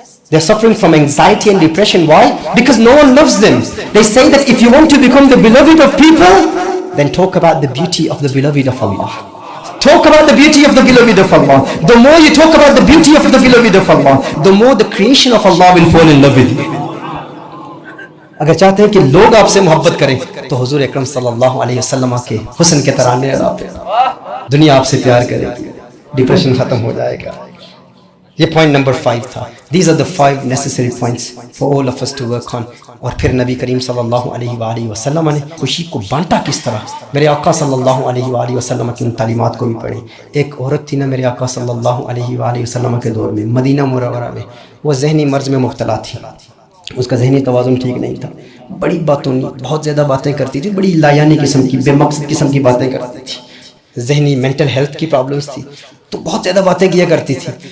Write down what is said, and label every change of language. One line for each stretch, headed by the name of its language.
English: They are suffering from anxiety and depression. Why? Because no one loves them. They say that if you want to become the beloved of people, then talk about the beauty of the beloved of Allah. Talk about the beauty of the beloved of Allah. The more you talk about the beauty of the beloved of Allah, the more the creation of Allah will fall in love with you.
Urdu: اگر چاہتے ہیں کہ لوگ آپ سے محبت کریں تو حضور اکرم صلی اللہ علیہ وسلم کے حسن کے ترانے ادا کریں، دنیا آپ سے پیار کرے گی، ڈپریشن ختم ہو جائے گا۔ یہ پوائنٹ نمبر 5 تھا.
English: These are the 5 necessary points for all of us to work on.
Urdu: اور پھر نبی کریم صلی اللہ علیہ وآلہ وسلم نے خوشی کو بانٹا کس طرح. میرے آقا صلی اللہ علیہ وآلہ وسلم کی ان تعلیمات کو بھی پڑھیں. ایک عورت تھی نا میرے آقا صلی اللہ علیہ وآلہ وسلم کے دور میں مدینہ منورہ میں، وہ ذہنی مرض میں مبتلا تھی، اس کا ذہنی توازن ٹھیک نہیں تھا، بڑی باتوں بہت زیادہ باتیں کرتی تھی، بڑی لایانی قسم کی بے مقصد قسم کی باتیں کرتی تھی، ذہنی مینٹل ہیلتھ کی پرابلمس تھی، تو بہت زیادہ باتیں کیا کرتی تھی.